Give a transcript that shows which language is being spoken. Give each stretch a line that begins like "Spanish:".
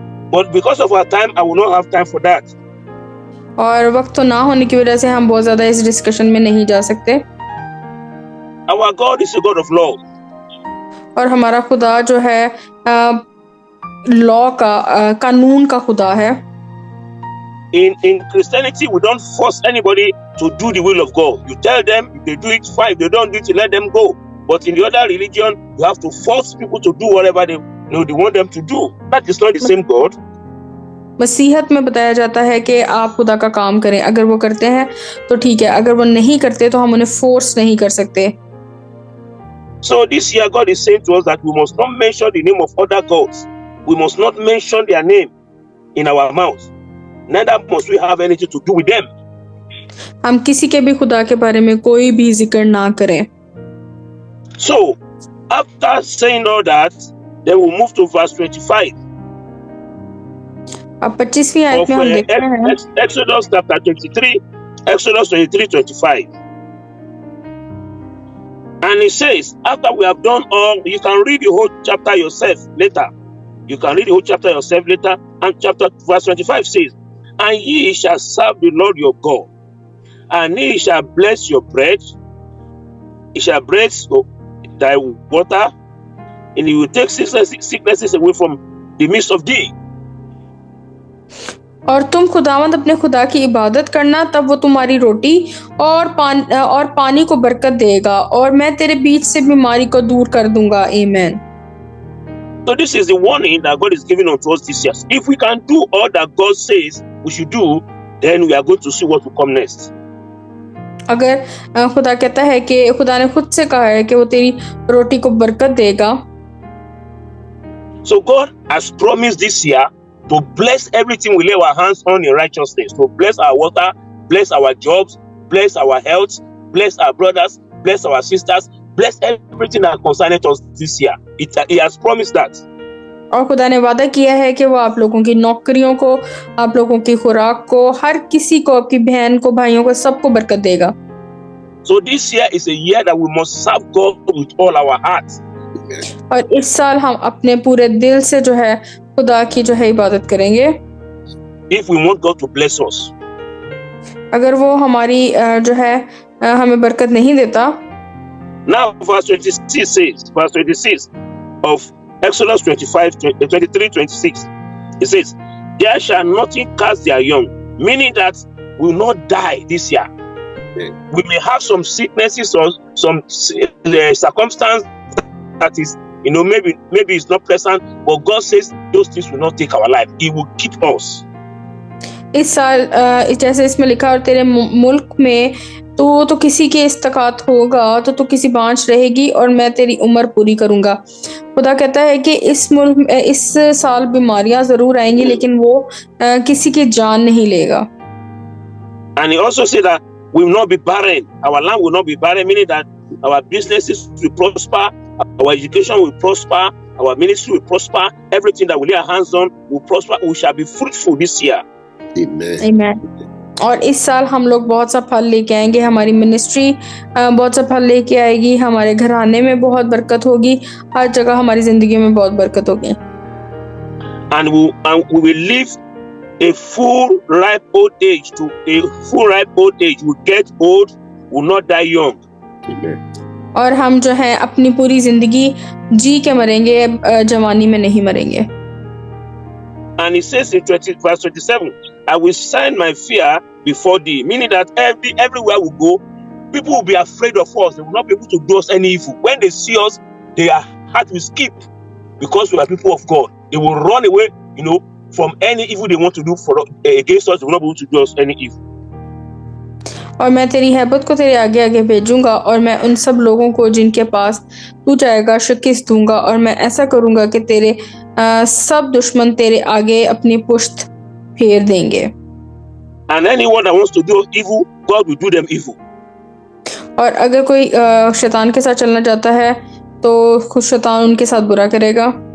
English: But because of our time, I will not have time for that.
Hindi: और वक्त तो ना होने की वजह से हम बहुत ज्यादा इस डिस्कशन में नहीं जा सकते.
English: Our God is a God of law.
Hindi: और हमारा खुदा जो है लॉ का कानून का खुदा है.
English: In Christianity, we don't force anybody to do the will of God. You tell them, if they do it, fine. If they don't do it, you let them go. But in the other religion, you have to force people to do whatever they want them to do. That is not the same God.
Hindi: मसीहत में बताया जाता है कि आप खुदा का काम करें. अगर वो करते हैं तो ठीक है, अगर वो नहीं करते तो हम उन्हें फोर्स नहीं कर सकते.
English: So this year God is saying to us that we must not mention the name of other gods. We must not mention their name in our mouth. Neither must we have anything to do with them.
Hindi: हम किसी के भी खुदा के बारे में कोई भी जिक्र ना करें.
English: So after saying all that, then we'll move to verse 25.
Hindi: अब 25वीं आयत में हम देखते हैं
English: Exodus chapter 23, Exodus 23:25. And it says, after we have done all, you can read the whole chapter yourself later. You can read the whole chapter yourself later. And verse 25 says, and ye shall serve the Lord your God, and he shall bless your bread, he shall bless thy water, and he will take sicknesses away from the midst of thee.
Hindi: और तुम खुदावंद अपने खुदा की इबादत करना, तब वो तुम्हारी रोटी और पानी को बरकत देगा, और मैं तेरे बीच से बीमारी को दूर कर दूंगा. आमीन.
English: So this is the warning that God is giving unto us this year. If we can do all that God says we should do, then we are going to see what will come next.
Hindi: अगर खुदा कहता है कि खुदा ने खुद से कहा है कि वो तेरी रोटी को बरकत देगा.
English: So God has promised this year to bless everything we lay our hands on in righteousness, to bless our water, bless our jobs, bless our health, bless our brothers, bless our sisters, bless everything that concerns us this year. He has promised that.
Hindi: और खुदा ने वादा किया है कि वो आप लोगों की नौकरियों को, आप लोगों की खुराक को, हर किसी को, आपकी बहन को, भाइयों को, सबको बरकत देगा.
English: So this year is a year that we must serve God with all our hearts.
Hindi: और इस साल हम अपने पूरे दिल से जो है खुदा की जो है इबादत करेंगे.
English: If we want God to bless us.
Hindi: अगर वो हमारी जो है हमें बरकत नहीं देता.
English: Now verse 26 of Exodus 23:26. It says, there shall nothing cast their young, meaning that we will not die this year. We may have some sicknesses or some circumstance that is, maybe it's not pleasant, but God says those things will not take our life. He will keep us.
Hindi: इस साल जैसे इसमें लिखा, और तेरे मुल्क में तो किसी के इस्तकात होगा, तो तू किसी बांझ रहेगी, और मैं तेरी उम्र पूरी करूंगा. खुदा कहता है कि इस साल बीमारियां जरूर आएंगी, लेकिन वो किसी की जान नहीं लेगा.
English: And he also said that we will not be barren. Our land will not be barren, meaning that our businesses will prosper, our education will prosper, our ministry will prosper, everything that we lay our hands on will prosper. We shall be fruitful this year. Amen. Amen.
Hindi: और इस साल हम लोग बहुत सा फल लेके आएंगे, हमारी मिनिस्ट्री बहुत सा फल लेके आएगी, हमारे घराने में बहुत बरकत होगी, हर जगह हमारी जिंदगी में बहुत बरकत होगी।
English: And we will live a full ripe old age to a full ripe old age. We get old, will not die young. Amen.
Hindi: और हम जो है अपनी पूरी जिंदगी जी के मरेंगे, जवानी में नहीं मरेंगे।
English: And it says in verse 27, I will send my fear before thee, meaning that everywhere we go, people will be afraid of us. They will not be able to do us any evil. When they see us, their heart will skip because we are people of God. They will run away, from any evil they want to do against us. They will not be able to do us any evil.
Hindi: और मैं तेरी हैबत को तेरे आगे आगे भेजूंगा और मैं उन सब लोगों को जिनके पास तू जाएगा शिकस्त दूंगा, और मैं ऐसा करूंगा कि तेरे सब दुश्मन तेरे आगे अपनी पुश्त फेर देंगे।
English: And anyone that wants to do evil, God will do them evil.
Hindi: और अगर कोई शैतान के साथ चलना चाहता है तो खुद शैतान उनके साथ बुरा करेगा।